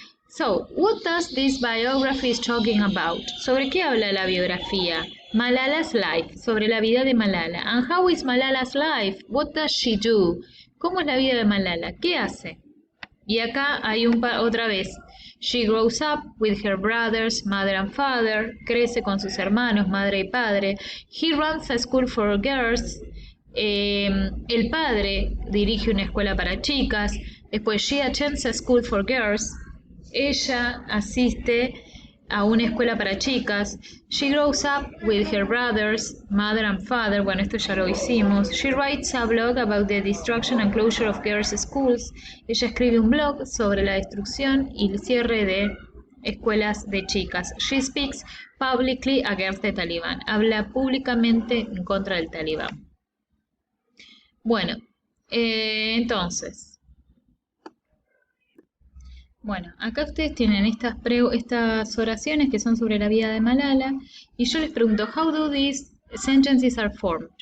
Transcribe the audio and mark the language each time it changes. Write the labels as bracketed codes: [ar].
[en] So, what does this biography is talking about? [es] ¿Sobre qué habla la biografía? [en] Malala's life, [es] sobre la vida de Malala. [en] And how is Malala's life? What does she do? [es] ¿Cómo es la vida de Malala? ¿Qué hace? Y acá hay otra vez. [en] She grows up with her brothers, mother and father. [es] Crece con sus hermanos, madre y padre. [en] He runs a school for girls. [es] El padre dirige una escuela para chicas. Después, [en] she attends a school for girls. [es] Ella asiste a una escuela para chicas. [en] She grows up with her brothers, mother and father. [es] Bueno, esto ya lo hicimos. [en] She writes a blog about the destruction and closure of girls' schools. [es] Ella escribe un blog sobre la destrucción y el cierre de escuelas de chicas. [en] She speaks publicly against the Taliban. [es] Habla públicamente en contra del talibán. Bueno, entonces... Bueno, acá ustedes tienen estas oraciones que son sobre la vida de Malala y yo les pregunto, [en] how do these sentences are formed?